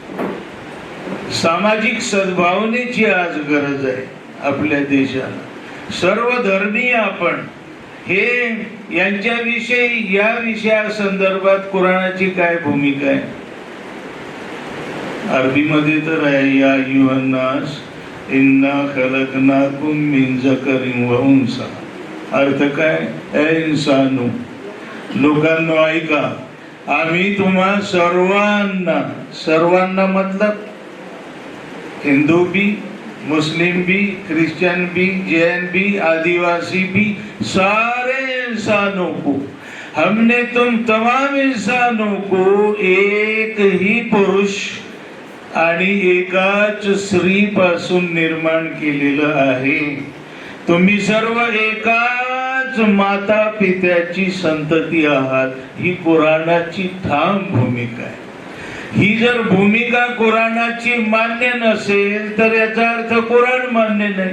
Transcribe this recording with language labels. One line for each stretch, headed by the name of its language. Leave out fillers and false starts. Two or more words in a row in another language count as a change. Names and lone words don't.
Marathi: सामाजिक सद्भावनेची आज गरज आहे आपल्या देशाला. सर्व धर्मीय आपण हे यांच्याविषयी, या विषयासंदर्भात कुराणाची काय भूमिका आहे? अरबीमध्ये तर आहे,
Arabic: يا أيها الناس إنا خلقناكم من ذكر وأنثى.
Marathi: अर्थ काय? ए इन्सानो, लोकांनो ऐका, आम्ही तुम्हा सर्वांना
Hindi: मतलब हिंदू भी, मुस्लिम भी, क्रिश्चियन भी, जैन भी, आदिवासी भी, सारे इंसानों को, हमने तुम तमाम इंसानों को एक ही पुरुष
Marathi: आणि एकाच स्त्री पासून निर्माण केलेलं आहे. तुम्ही सर्व एकाच माता पित्याची संतती आहात. ही कुराणाची ठाम भूमिका आहे. ही जर भूमिका कुराणाची मान्य नसेल तर याचा अर्थ कुराण मान्य नाही.